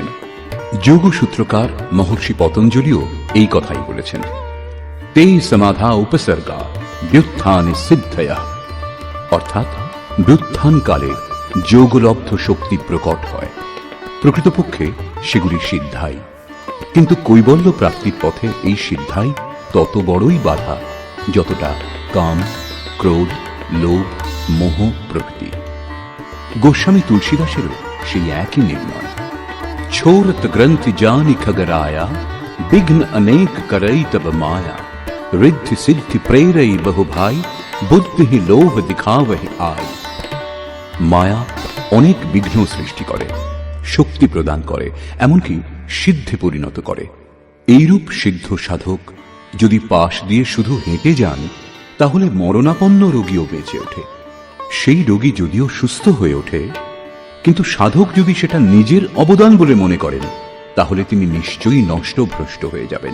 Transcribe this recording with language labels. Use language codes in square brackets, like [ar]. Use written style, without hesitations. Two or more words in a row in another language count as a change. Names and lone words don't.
[bn] যোগসূত্রকার মহর্ষি পতঞ্জলিও এই কথাই বলেছেন, [sa] তে সমাধা উপসর্গা ব্যুত্থানে সিদ্ধয়া, [bn] অর্থাৎ ব্যুত্থানকালে যোগলব্ধ শক্তি প্রকট হয়, প্রকৃতপক্ষে সেগুলি সিদ্ধাই। কিন্তু কৈবল্য প্রাপ্তির পথে এই সিদ্ধাই তত বড়ই বাধা যতটা কাম, ক্রোধ, লোভ, মোহ প্রভৃতি। গোস্বামী তুলসীদাসেরও সেই একই নির্ণয়। [awa] छोरत ग्रंथि जानि खगराया, विघ्न अनेक करई तब माया, रिद्धि सिद्धि प्रेरई बहु भाई, बुद्धि ही लोभ दिखावहि आय। [bn] মায়া অনেক বিঘ্ন সৃষ্টি করে, শক্তি প্রদান করে, এমনকি সিদ্ধে পরিণত করে। এইরূপ সিদ্ধ সাধক যদি পাশ দিয়ে শুধু হেঁটে যান, তাহলে মরণাপন্ন রোগীও বেঁচে ওঠে। সেই রোগী যদিও সুস্থ হয়ে ওঠে, কিন্তু সাধক যদি সেটা নিজের অবদান বলে মনে করেন, তাহলে তিনি নিশ্চয়ই নষ্ট ভ্রষ্ট হয়ে যাবেন।